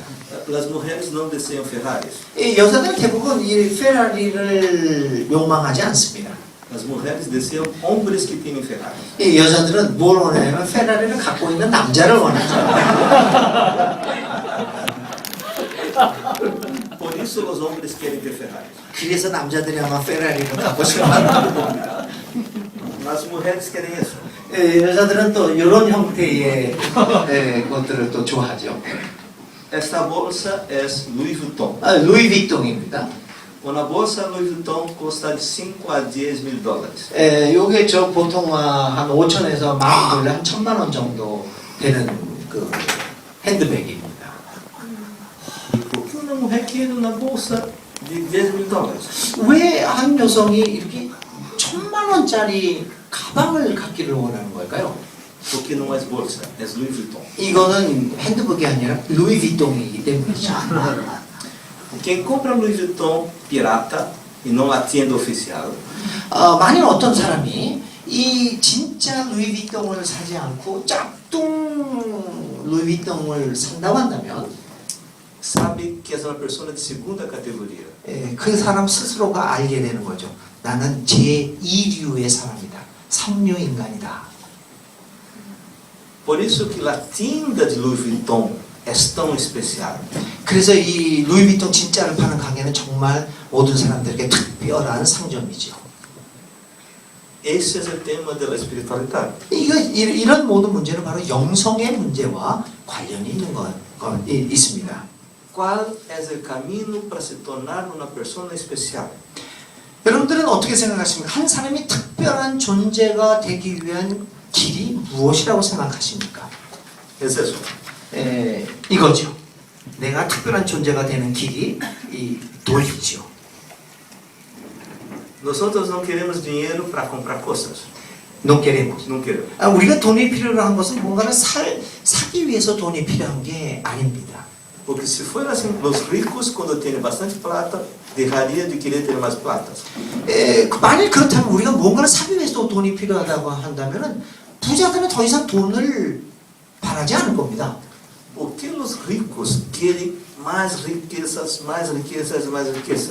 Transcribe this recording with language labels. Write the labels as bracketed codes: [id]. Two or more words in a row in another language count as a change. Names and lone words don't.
[pt] As mulheres não desejam Ferraris. [ko] 여자들은 대부분 이 페라리를 욕망하지 않습니다. [pt] As mulheres desejam homens que têm Ferrari. [ko] 여자들은 뭘 원하냐면 페라리를 갖고 있는 남자를 원하죠. [pt] Por isso os homens querem ter Ferrari. [ko] 그래서 남자들이 아마 페라리를 갖고 싶어하는 겁니다. [pt] As mulheres querem isso. [ko] 여자들은 또 이런 형태의 것들을 또 좋아하죠. [pt] Esta bolsa é Louis Vuitton. [ko] 루이비통입니다. [pt] Uma bolsa Louis Vuitton custa de 5 a 10 mil dólares. [ko] 요게 저 보통 한 5천에서 만 불, 한 1,000만 원 정도 되는 그 핸드백입니다. [pt] Por que uma mulher quer uma bolsa de 10 mil dólares? [ko] 왜 한 여성이 이렇게 1,000만 원짜리 가방을 갖기를 원하는 걸까요? [pt] Porque não é bolsa, é Louis Vuitton. [ko] 이거는 핸드백이 아니라 루이비통이기 때문이죠. [pt] Quem compra Louis Vuitton pirata e não a tienda oficial, [ko] 만일 어떤 사람이 이 진짜 루이비통을 사지 않고 짝퉁 루이비통을 산다고 한다면 [pt] sabe que é uma pessoa de segunda categoria. [ko] 그 사람 스스로가 알게 되는 거죠. 나는 제2류의 사람이다. 3류 인간이다. [pt] Por isso que a tienda de Louis Vuitton é tão especial. [ko] 그래서 이 루이비통 진짜를 파는 가게는 정말 모든 사람들에게 특별한 상점이죠. [pt] Esse é o tema da espiritualidade. [ko] 이런 모든 문제는 바로 영성의 문제와 관련이 있는 있습니다. [pt] Qual é o caminho para se tornar uma pessoa especial? [ko] 여러분들은 어떻게 생각하십니까? 한 사람이 특별한 존재가 되기 위한 길이 무엇이라고 생각하십니까? [es] Es eso. [ko] 이거죠. 내가 특별한 존재가 되는 길이 이 돈이죠. [pt] Nosotros não queremos dinheiro para comprar coisas. [es] No queremos. [pt] Não queremos. [ko] 우리가 돈이 필요한 것은 뭔가를 사기 위해서 돈이 필요한 게 아닙니다. [pt] Porque se for assim, os ricos quando têm bastante plata, deixaria de querer ter mais plata. [ko] 만일 그렇다면 우리가 뭔가를 사기 위해서 돈이 필요하다고 한다면은 부자들은 더 이상 돈을 바라지 않을 겁니다. [pt] Por que os ricos querem mais riquezas, mais riquezas, mais riquezas?